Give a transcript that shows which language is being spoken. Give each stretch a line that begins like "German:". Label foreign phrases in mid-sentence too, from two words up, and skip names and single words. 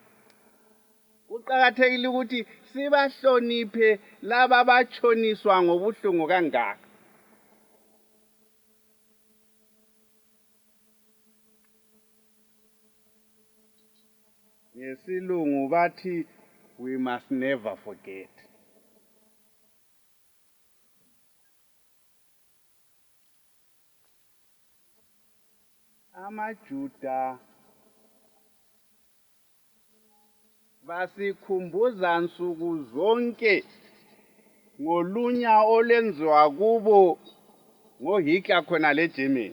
North Ndebele: Kuqakathekile ukuthi sibahloniphe laba batshoniswa ngobuhlungu kangaka. Ngesilungu bathi
English: we must never forget.
North Ndebele: AmaJuda basikhumbuza nsuku zonke ngolunya olwenziwa kubo ngoHitler khona leGermany.